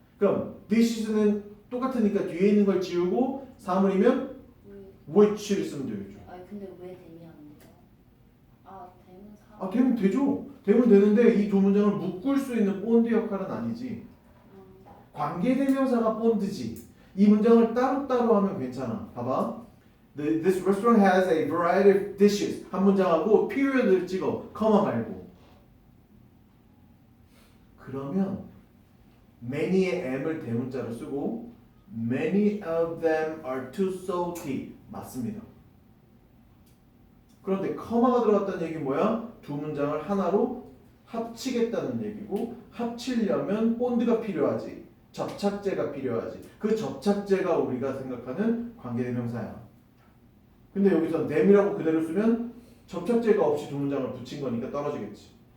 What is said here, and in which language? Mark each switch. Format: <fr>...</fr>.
<ko>그럼 dishes는 똑같으니까 뒤에 있는 걸 지우고 사물이면 which를 쓰면 되겠죠. 근데 왜 대미 안 돼요? 대명사. 되면 되죠. 되면 되는데 이 두 문장을 묶을 수 있는 본드 역할은 아니지. 관계대명사가 본드지. 이 문장을 따로따로 하면 괜찮아. 봐봐.</ko> <en>This restaurant has a variety of dishes.</en> <ko>한 문장하고 period을 찍어. 커마 말고. 그러면</ko> <en>many의</en> <ko>m을 대문자로 쓰고</ko> <en>many of them are too salty.</en> <ko>맞습니다. 그런데 커마가 들어갔다는 얘기는 뭐야? 두 문장을 하나로 합치겠다는 얘기고 합치려면 본드가 필요하지. 접착제가 필요하지. 그 접착제가 우리가 생각하는 관계대명사야. 근데 여기서 them이라고 그대로 쓰면 접착제가 없이 두 문장을 붙인 거니까 떨어지겠지.</ko>